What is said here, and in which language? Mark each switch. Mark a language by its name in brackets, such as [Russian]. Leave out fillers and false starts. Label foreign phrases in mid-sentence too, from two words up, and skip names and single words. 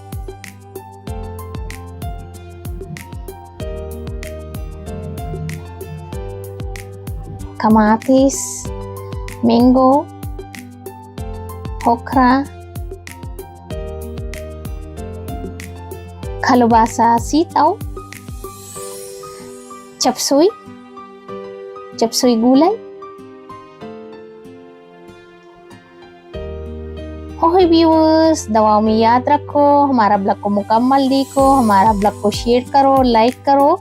[Filipino] Kamatis, mango, okra, kalubasa, sitaw, chop suey gulay. [English] okay viewers, [Hindi] दवाओं में याद रखो, हमारा ब्लॉग को मुकम्मल देखो, हमारा ब्लॉग को शेयर करो, लाइक करो।